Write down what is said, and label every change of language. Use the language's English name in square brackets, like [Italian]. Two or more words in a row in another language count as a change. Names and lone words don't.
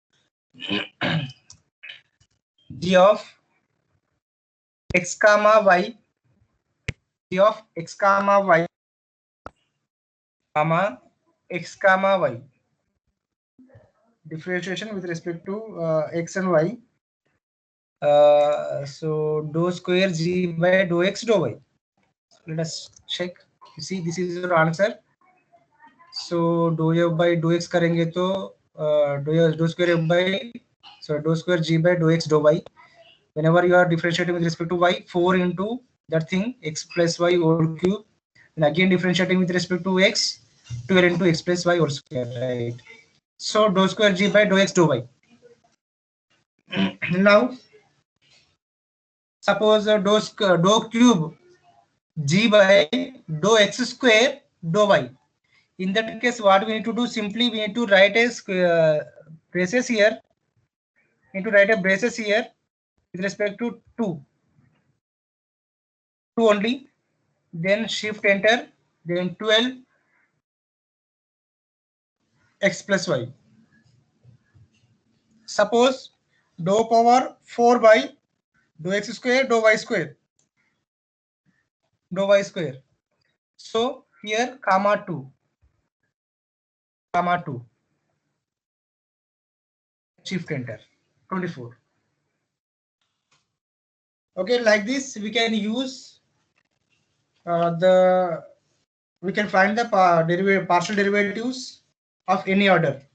[English] G of x comma y. G of x comma y comma x comma y. Differentiation with respect to x and y. So dou square g by dou x dou y. So let us check. You see, this is your answer. So dou f by dou x [Hindi] करेंगे तो [English] dou square f by dou square g by dou x dou y. Whenever you are differentiating with respect to y, 4 into that thing x plus y whole cube, and again differentiating with respect to x, 12 into x plus y whole square, right? So dou square g by dou x dou y. Now suppose dou cube g by dou x square dou y. In that case, what we need to do, simply we need to write a braces here. Need to write a braces here with respect to 2 only. Then shift enter. Then 12 x plus y. Suppose dou power 4 by dou x square dou y square. Dou y square. So here comma 2. Comma 2. Shift enter. 24. Okay, like this we can use we can find the partial derivatives of any order.